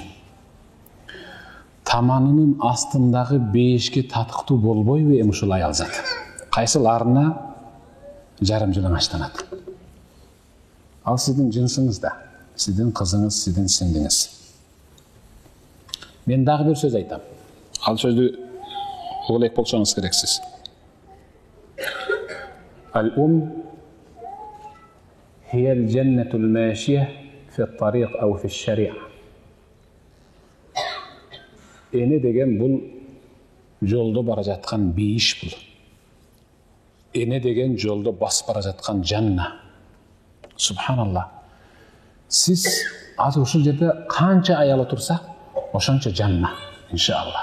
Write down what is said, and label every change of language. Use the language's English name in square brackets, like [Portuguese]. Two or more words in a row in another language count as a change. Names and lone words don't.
[Kyrgyz] Таманынын астындагы бейишке татыктуу болбойбу эми ушул аял зат? Кайсыларына жарым жалаңаштанат? Ал сиздин жынсыңыз да, сиздин кызыңыз, сиздин сиңдиңиз. Мен дагы бир сөз айтам. Ал сөздү улек болсоңуз керексиз. [Arabic] Al-um هي الجنة الماشية في الطريق أو في الشريعة. [Kyrgyz] эне деген бул жолдо бара жаткан бейиш бул. Эне деген жолдо басып бара жаткан жанна. Субханалла. Сиз азыр ушул жерде канча аял отурса, ошончо жанна, иншалла.